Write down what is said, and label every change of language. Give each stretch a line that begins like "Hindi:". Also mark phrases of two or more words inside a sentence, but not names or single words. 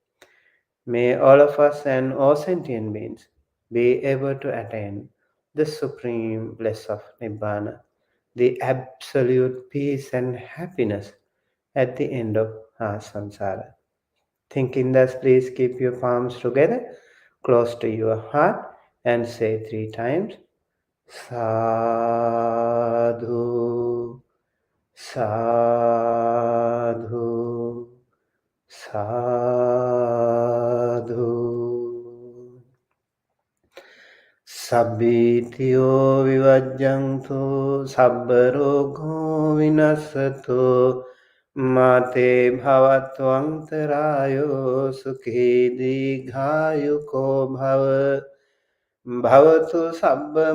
English: May all of us and all sentient beings be able to attain the supreme bliss of Nibbana, the absolute peace and happiness at the end of our samsara. Thinking thus, please keep your palms together, close to your heart, and say 3 times,
Pali: Sadhu, Sadhu, Sadhu. Sabbitiyo vivajjantu sabbarogo vinasato mate bhavatvantarayo sukhi digayuko bhava bhavatu sabba